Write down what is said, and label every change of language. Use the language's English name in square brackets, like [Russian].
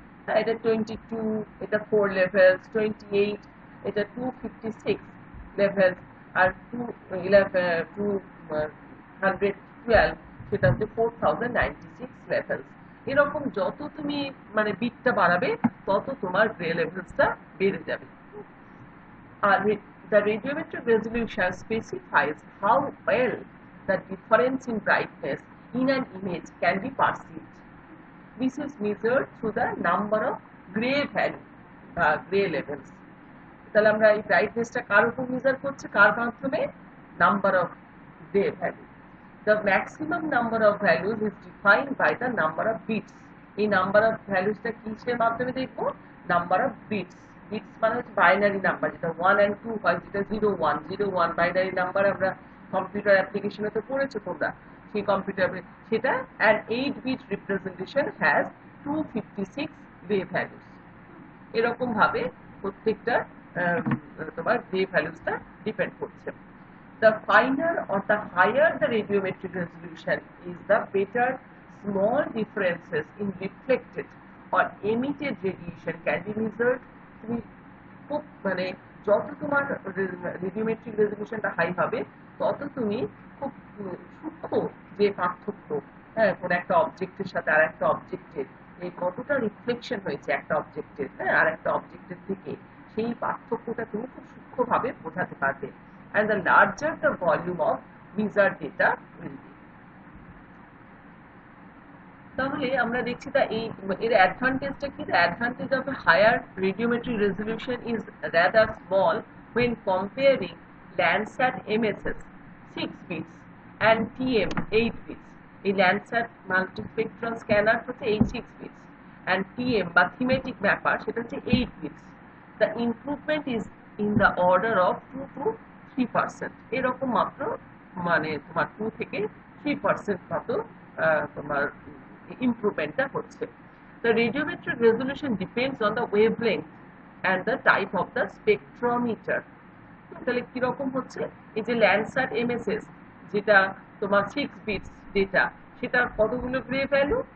[Bangla] এটা 22, এটা 4 লেভেলস, 28, এটা 256 লেভেলস, আর 212 সেটা হচ্ছে 4096 লেভেলস। এরকম যত তুমি মানে বিটটা বাড়াবে তত তোমার গ্রে লেভেলসটা বেড়ে যাবে। [English] আর the radiometric resolution specifies how well the difference in brightness in an image can be perceived. This is measured through the number of gray value, gray levels. [Bangla] তাহলে আমরা এই ব্রাইটনেসটা কার উপর মেজার করছি, কার মাধ্যমে? Number of grey value. [English] The maximum number of values is defined by the number of bits. [Bangla] এই number of ভ্যালুসটা কিসের মাধ্যমে দেখবো? Number of bits. বিটস মানে হচ্ছে বাইনারি নাম্বার, যেটা 1 and 2 হয়, যেটা 0 1 0 1 বাইনারি নাম্বার আমরা কম্পিউটার অ্যাপ্লিকেশনে তো পড়েছো তোমরা, সেই কম্পিউটারে সেটা। [English] and 8-bit representation has 256 grey values. [Bangla] এরকম ভাবে প্রত্যেকটা তোমার গ্রে ভ্যালুসটা ডিপেন্ড করছে। [English] The finer or the higher the radiometric resolution is, the better small differences in reflected or emitted radiation can be measured. [Bangla] তুমি খুব মানে যত তোমার রেডিওমেট্রিক রেজলিউশনটা হাই হবে তত তুমি খুব সূক্ষ্ম যে পার্থক্য, হ্যাঁ, কোন একটা অবজেক্টের সাথে আর একটা অবজেক্টের এই কতটা রিফ্লেকশন হয়েছে একটা অবজেক্টের, হ্যাঁ, আর একটা অবজেক্টের থেকে, সেই পার্থক্যটা তুমি খুব সূক্ষ্মভাবে বোঝাতে পারবে। [English] And the larger the volume of measured data will be. [Bangla] তাহলে আমরা দেখছি এর অ্যাডভান্টেজটা কি? [English] The advantage of a higher radiometric resolution is rather small when comparing Landsat MSS 6 bits and TM 8 bits. এই Landsat multispectral scanner হচ্ছে 6 bits and TM বা thematic mapper সেটা হচ্ছে 8 bits. The improvement is in the order of 2 to 3%। [Bangla] এরকম মাত্র মানে তোমার 2 থেকে 3% মতো তোমার ইমপ্রুভমেন্টটা হচ্ছে। [English] The radiometric resolution depends on the wavelength and the type of the spectrometer. [Bangla] তাহলে কিরকম হচ্ছে? এই যে Landsat MSS যেটা তোমার 6 বিটস ডেটা, সেটা কতগুলো গ্রে ভ্যালু?